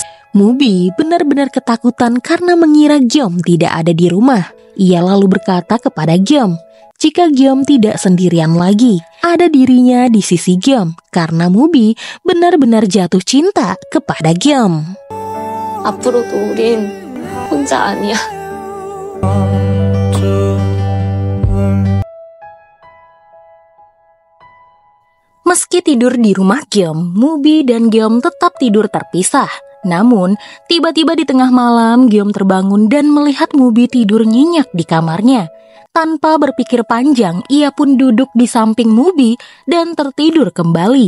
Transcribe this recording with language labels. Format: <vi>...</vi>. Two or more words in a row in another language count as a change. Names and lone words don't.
<id>Mubi benar-benar ketakutan karena mengira Gyeom tidak ada di rumah. Ia lalu berkata kepada Gyeom, jika Gyeom tidak sendirian lagi, ada dirinya di sisi Gyeom karena Mubi benar-benar jatuh cinta kepada Gyeom.</id> <ko>앞으로도 우린 혼자 아니야.</ko> <id>Meski tidur di rumah Gyeom, Mubi dan Gyeom tetap tidur terpisah. Namun, tiba-tiba di tengah malam Gyeom terbangun dan melihat Mubi tidur nyenyak di kamarnya. Tanpa berpikir panjang, ia pun duduk di samping Mubi dan tertidur kembali.</id>